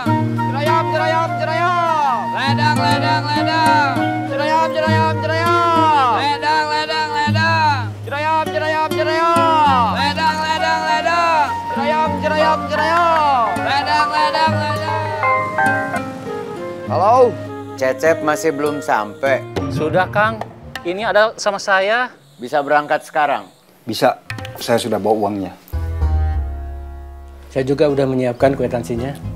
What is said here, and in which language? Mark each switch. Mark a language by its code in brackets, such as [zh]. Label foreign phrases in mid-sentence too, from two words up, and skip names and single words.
[id] Jerayam, jerayam, jerayam. Ledang, ledang, ledang. Jerayam, jerayam, jerayam. Ledang, ledang, ledang. Jerayam, jerayam, jerayam. Ledang, ledang, ledang. Jerayam, jerayam, jerayam. Ledang, ledang, ledang. Halo, Cecep masih belum sampai. Sudah, Kang. Ini ada sama saya. Bisa berangkat sekarang? Bisa, saya sudah bawa uangnya. Saya juga udah menyiapkan kwitansinya.